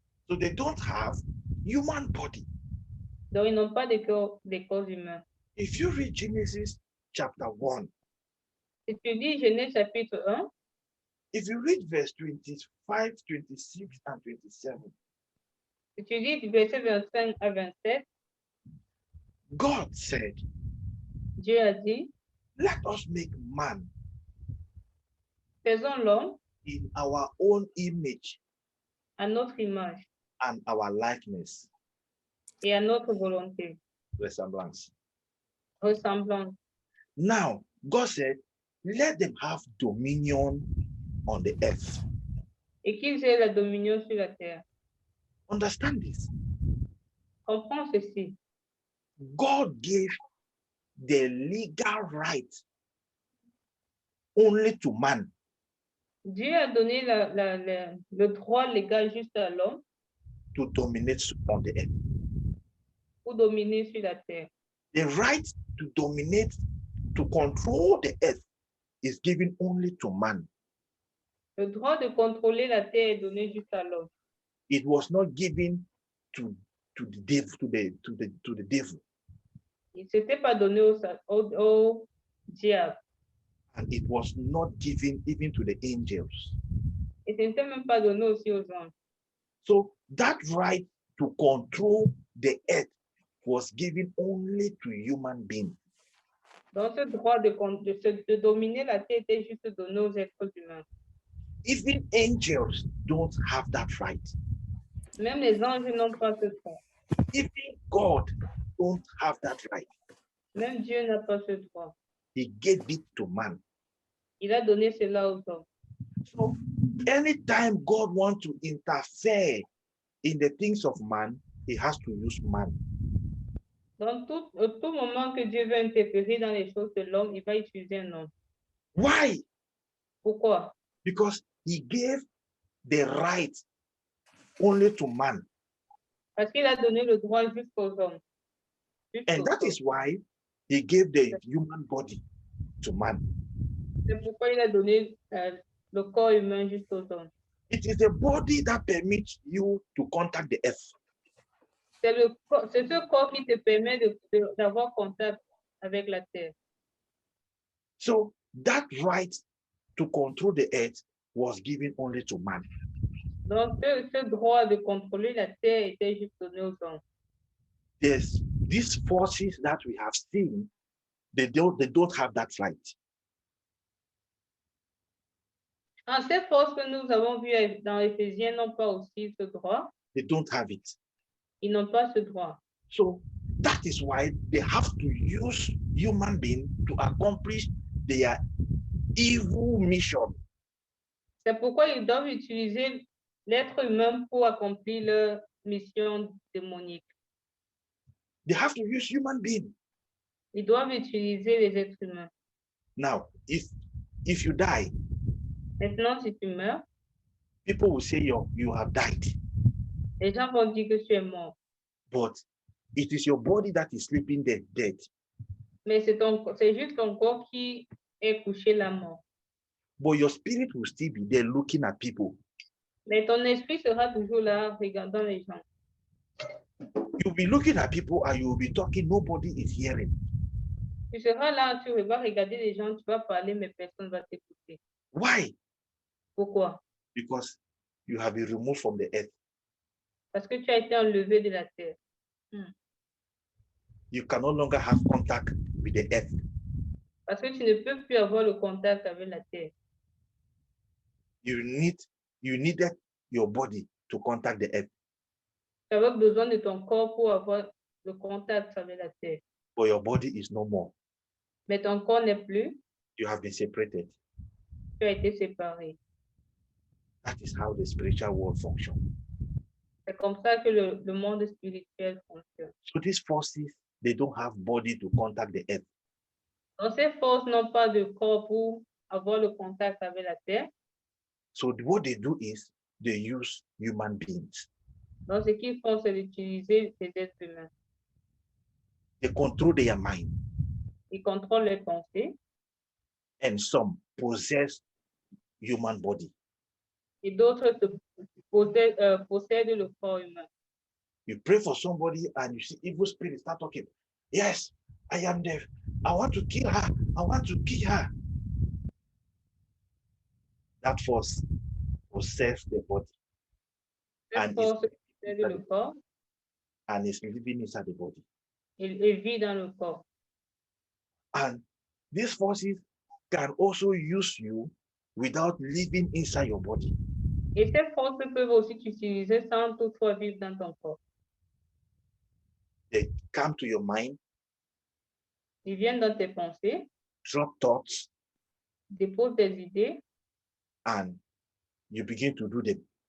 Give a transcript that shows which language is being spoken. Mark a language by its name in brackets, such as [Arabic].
[English] So they don't have human body. [French] Donc, ils n'ont pas de corps humains. [English] If you read Genesis chapter 1, [French] Si tu lis Genèse chapitre 1, [English] if you read verse 25, 26, and 27, [French] si tu lis du verset 25 à 27, [English] God said, [French] Dieu a dit, [English] let us make man [French] faisons l'homme [English] in our own image [French] à notre image [English] and our likeness, [French] et à notre volonté, [English] resemblance. [French] ressemblance. [English] Now, God said, let them have dominion on the earth. [French] Et qu'ils aient la dominion sur la terre. [English] Understand this. [French] Comprends ceci. [English] God gave the legal right only to man. [French] Dieu a donné le droit légal juste à l'homme [English] To dominate on the earth. [French] pour dominer sur la terre. [English] The right to dominate, to control the earth is given only to man. [French] Le droit de contrôler la terre est donné juste à l'homme. [English] It was not given to the devil, to the devil. [French] Il ne s'était pas donné au diable. [English] And it was not given even to the angels. [French] Et ce n'était même pas donné aussi aux anges. [English] So that right to control the earth was given only to human beings. [French] Donc, ce droit de dominer la terre était juste donné aux êtres humains. [English] Even angels don't have that right. [French] Même les anges n'ont pas ce droit. [English] Even God don't have that right. [French] Même Dieu n'a pas ce droit. [English] He gave it to man. [French] Il a donné cela aux hommes. [English] So anytime God wants to interfere in the things of man, he has to use man. [French] Donc, au tout moment que Dieu veut interférer dans les choses de l'homme, il va utiliser un homme. [English] Why? [French] Pourquoi? [English] Because he gave the right only to man. [French] Parce qu'il a donné le droit jusqu'aux hommes. [English] And that is why he gave the human body to man. [French] C'est pourquoi il a donné le corps humain jusqu'aux hommes. [English] It is the body that permits you to contact the earth. [French] C'est ce corps qui te permet d'avoir contact avec la terre. [English] So that right to control the earth was given only to man. [French] Donc, ce droit de contrôler la terre était juste donné aux hommes. [English] Yes, these forces that we have seen, they don't have that right. [French] Ces forces que nous avons vues dans Éphésiens n'ont pas aussi ce droit. [English] They don't have it. [French] Ils n'ont pas ce droit. [English] So that is why they have to use human beings to accomplish their evil mission. [French] C'est pourquoi ils doivent utiliser l'être humain pour accomplir leur mission démonique. [English] They have to use human beings. [French] Ils doivent utiliser les êtres humains. [English] Now, if you die, [French] Maintenant, si tu meurs, [English] people will say you have died. [French] les gens vont dire que tu es mort. [English] But it is your body that is sleeping dead. [French] Mais c'est juste ton corps qui est couché la mort. [English] But your spirit will still be there looking at people. [French] Mais ton esprit sera toujours là, regardant les gens. [English] You'll be looking at people and you'll be talking, nobody is hearing. [French] Tu seras là, tu vas regarder les gens, tu vas parler, mais personne ne va t'écouter. [English] Why? [French] Pourquoi? [English] Because you have been removed from the earth. [French] Parce que tu as été enlevé de la terre. [English] You can no longer have contact with the earth. [French] Parce que tu ne peux plus avoir le contact avec la terre. [English] You needed your body to contact the earth. [French] Tu avais besoin de ton corps pour avoir le contact avec la terre. [English] But your body is no more. [French] Mais ton corps n'est plus, [English] You have been separated. [French] tu as été séparé. [English] That is how the spiritual world functions. [French] C'est comme ça que le monde spirituel fonctionne. [English] So these forces, they don't have body to contact the earth. [French] Donc, ces forces n'ont pas de corps pour avoir le contact avec la terre. [English] So what they do is they use human beings. [French] Donc, ce qu'ils font, c'est d'utiliser les êtres humains. [English] They control their mind. [French] Ils contrôlent les pensées [English] And some possess human body. [French] et d'autres possèdent le corps humain. [English] You pray for somebody and you see evil spirits start talking. Yes, I am deaf. I want to kill her. I want to kill her. That force possesses the body [French] Cette force possède le corps [English] and is living inside the body. [French] et vit dans le corps. [English] And these forces can also use you without living inside your body. [French] Et ces forces peuvent aussi t'utiliser sans toutefois vivre dans ton corps. [English] They come to your mind, [French] Ils viennent dans tes pensées, [English] drop thoughts, [French] déposent des idées [English] and you begin to do them.